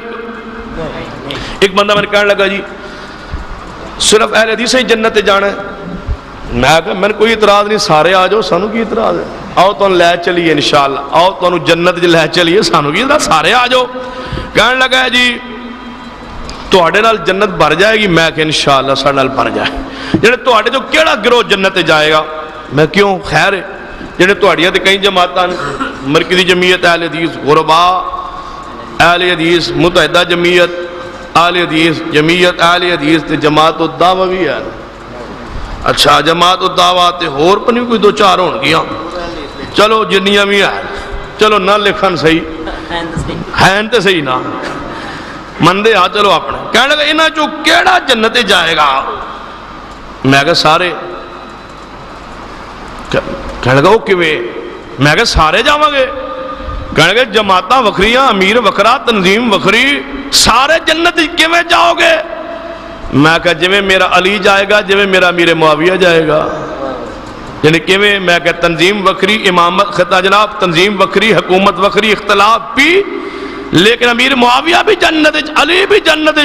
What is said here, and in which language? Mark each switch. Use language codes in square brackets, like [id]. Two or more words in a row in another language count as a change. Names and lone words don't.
[pa] ایک بندہ میں کہنے لگا جی صرف اہل حدیث ہی جنت جانا ہے. میں کہا میں نے کوئی اعتراض نہیں, سارے آ جاؤ, سانو کی اعتراض ہے, آؤ تو لے چلیے انشاءاللہ, آؤ تو جنت لے چلیے, سانو کی اعتراض, سارے آ جاؤ. کہنے لگا ہے جی تواڈے نال جنت بھر جائے گی. میں کہ انشاءاللہ ساڈے نال بھر جائے. جڑے تواڈے جو کیڑا گروہ جنت جائے گا؟ میں کیوں خیر ہے جڑے تواڈیاں تے کئی جماعتاں مرکزی جمعیت اہل حدیث, غرباء اہل حدیث, متحدہ جمعیت اہل حدیث, جمعیت اہل حدیث تے جماعت الدعوہ بھی ہے. اچھا جماعت الدعوہ تے ہور پنی کوئی دو چار ہون گیاں, چلو جنیاں بھی ہیں, چلو نہ لکھن صحیح ہیں تے صحیح نہ مندے ہاں, چلو اپنے. کہنے لگا انہاں چوں کیڑا جنت جائے گا؟ میں کہا سارے. کہنے لگا وہ کیویں؟ میں کہا سارے جاواں گے. کہنے لگا جماعتاں وکھریاں, امیر وکھرا, تنظیم وکھری, سارے جنت کیویں جاؤ گے؟ میں کہا جویں میرا علی جائے گا, جویں میرا امیر معاویہ جائے گا. یعنی کیویں؟ میں کہا تنظیم وکھری, امامت خطا جناب, تنظیم وکھری, حکومت وکھری, اختلاف بھی, لیکن امیر معاویہ بھی جنت, علی بھی جنت.